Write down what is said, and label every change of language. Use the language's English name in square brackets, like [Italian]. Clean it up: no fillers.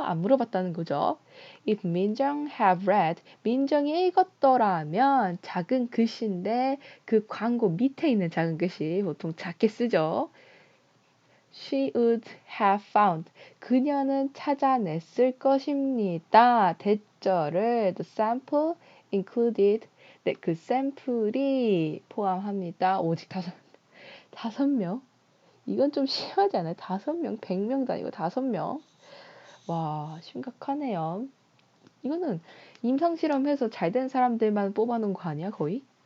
[Korean] 안 물어봤다는 거죠. [English] If 민정 have read, [Korean] 민정이 읽었더라면 작은 글씨인데 그 광고 밑에 있는 작은 글씨 보통 작게 쓰죠. [English] She would have found. [Korean] 그녀는 찾아냈을 것입니다. 대절을 [English] the sample included. [Korean] 네, 그 샘플이 포함합니다. 오직 다섯 명? 이건 좀 심하지 않아요? 5명, 100명도 아니고 5명. 와, 심각하네요. 이거는 임상실험해서 잘 된 사람들만 뽑아놓은 거 아니야, 거의?